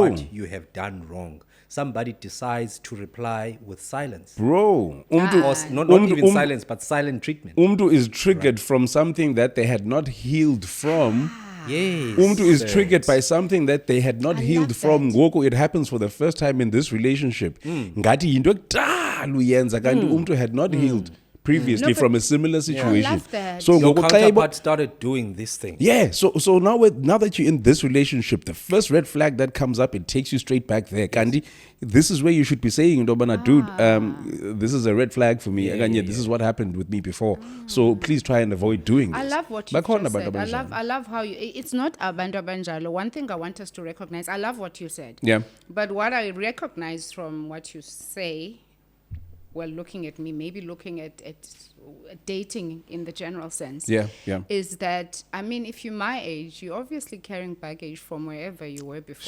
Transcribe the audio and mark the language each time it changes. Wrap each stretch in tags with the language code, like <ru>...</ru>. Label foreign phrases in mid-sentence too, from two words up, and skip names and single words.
<en>what you have done wrong. Somebody decides to reply with silence. Bro, Or not even silence, but silent treatment. Umdu is triggered from something that they had not healed from. Yes. Umdu is triggered by something that they had not I healed love from. that. Ngoku, it happens for the first time in this relationship.</en> <xh>Ngati yinto ekudala uyenza kanti umntu</xh> <en>had not healed previously No, but from a similar situation. love that. So Your</en> <xh>ngoku xa</xh> <en>counterpart started doing this thing. yeah, so now that you're in this relationship, the first red flag that comes up, it takes you straight back there. Kandi, this is where you should be saying, Ndobana, dude, this is a red flag for me. Akanye, this is what happened with me before. So please try and avoid doing this. I love what you</en> <xh>Bakhona</xh> <en>just said.</en> <xh>abantu abanjalo.</xh> <en>I love how you. It's not</en> <xh>abantu abanjalo.</xh> <en>One thing I want us to recognize. I love what you said. Yeah. But what I recognize from what you say, well, looking at me, maybe looking at dating in the general sense. Yeah. Is that, I mean, if you're my age, you're obviously carrying baggage from wherever you were before.</en>